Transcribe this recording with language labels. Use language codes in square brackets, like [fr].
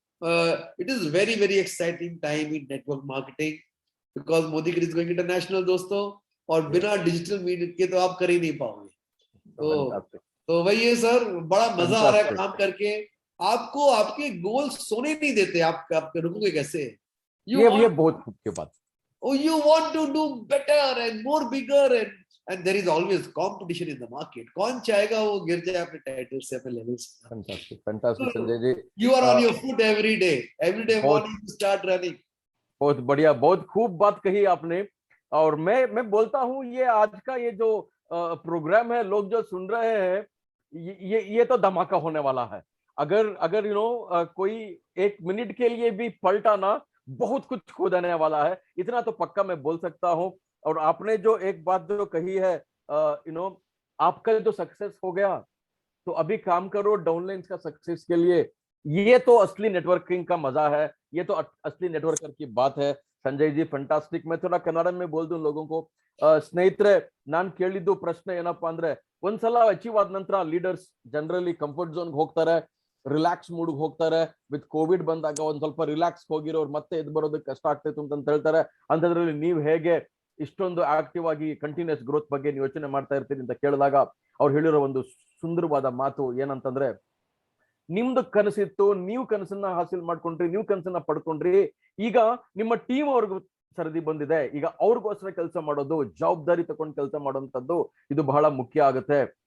[en] It is very very exciting time in network marketing because Modi is going international दोस्तों. [hi] और बिना digital meeting के तो आप कर ही नहीं पाओगे. तो वही है सर, बड़ा मजा आ रहा है काम करके. आपको आपके गोल सोने नहीं देते, आप रुकोगे कैसे? ये बहुत खूब की बात। [en] Oh, you want to do better and more bigger, and there is always competition in the market. [hi] कौन चाहेगा वो गिर जाए अपने टाइटल से, अपने लेवल से? Fantastic fantastic Sanjay ji, [en] You are on your foot every day [hi] बहुत [en] morning you start running. [hi] बहुत बढ़िया, बहुत खूब बात कही आपने। और मैं बोलता हूँ ये आज का ये जो प्रोग्राम है, लोग जो सुन रहे हैं, ये तो धमाका होने वाला है। अगर कोई एक मिनट के लिए भी पलटा ना, बहुत कुछ खो जाने वाला है, इतना तो पक्का मैं बोल सकता हूँ। और आपने जो एक बात जो कही है, आपका जो सक्सेस हो गया, तो अभी काम करो डाउनलाइंस का सक्सेस के लिए। ये तो असली नेटवर्किंग का मजा है, ये तो असली नेटवर्कर की बात है। [kn] Sanjay G fantastic. [hi] मैं थोड़ा कन्नड़ में बोल दूं लोगों को. [kn] ಸ್ನೇಹಿತರೆ, ನಾನು ಕೇಳಿದ್ದು ಪ್ರಶ್ನೆ ಏನಪ್ಪಾ ಅಂದ್ರೆ, ಒಂದ್ಸಲ ಅಚೀವ್ ಆದ ನಂತರ ಲೀಡರ್ಸ್ ಜನರಲಿ ಕಂಫರ್ಟ್ ಝೋನ್ ಹೋಗ್ತಾರೆ, ರಿಲ್ಯಾಕ್ಸ್ ಮೂಡ್ ಹೋಗ್ತಾರೆ. ವಿತ್ ಕೋವಿಡ್ ಬಂದಾಗ ಒಂದ್ ಸ್ವಲ್ಪ ರಿಲ್ಯಾಕ್ಸ್ ಹೋಗಿರೋರು ಮತ್ತೆ ಎದ್ದು ಬರೋದಕ್ಕೆ ಕಷ್ಟ ಆಗ್ತೈತೆ ಅಂತ ಹೇಳ್ತಾರೆ. ಅಂತದ್ರಲ್ಲಿ ನೀವು ಹೇಗೆ ಇಷ್ಟೊಂದು ಆಕ್ಟಿವ್ ಆಗಿ ಕಂಟಿನ್ಯೂಸ್ ಗ್ರೋತ್ ಬಗ್ಗೆ ನೀವು ಯೋಚನೆ ಮಾಡ್ತಾ ಇರ್ತೀರಿ ಅಂತ ಕೇಳಿದಾಗ ಅವ್ರು ಹೇಳಿರೋ ಒಂದು ಸುಂದರವಾದ ಮಾತು ಏನಂತಂದ್ರೆ, ನಿಮ್ದು ಕನಸಿತ್ತು, ನೀವು ಕನಸನ್ನ ಹಾಸಿಲ್ ಮಾಡ್ಕೊಂಡ್ರಿ, ನೀವು ಕನಸನ್ನ ಪಡ್ಕೊಂಡ್ರಿ, ಈಗ ನಿಮ್ಮ ಟೀಮ್ ಅವ್ರಿಗೂ ಸರದಿ ಬಂದಿದೆ, ಈಗ ಅವ್ರಿಗೋಸ್ಕರ ಕೆಲಸ ಮಾಡೋದು, ಜವಾಬ್ದಾರಿ ತಗೊಂಡು ಕೆಲಸ ಮಾಡುವಂತದ್ದು ಇದು ಬಹಳ ಮುಖ್ಯ ಆಗುತ್ತೆ.